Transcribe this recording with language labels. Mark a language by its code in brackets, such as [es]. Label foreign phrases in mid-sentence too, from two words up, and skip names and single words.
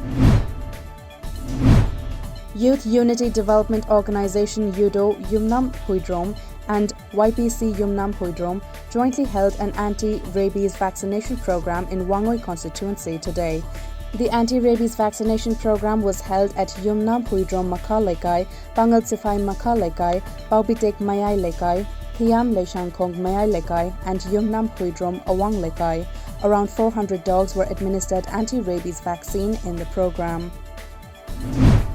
[en] Youth Unity Development Organization UDO Yumnam Huidrom and YPC Yumnam Huidrom jointly held an anti-rabies vaccination program in Wangoi constituency today. The anti-rabies vaccination program was held at Yumnam Huidrom Makha Lekai, Pangal Sifai Makha Lekai, Paupitek Mayai Lekai, Thiam Leishangkong Mayai Lekai, and Yumnam Huidrom Awang Lekai. Around 400 dogs were administered anti-rabies vaccine in the program.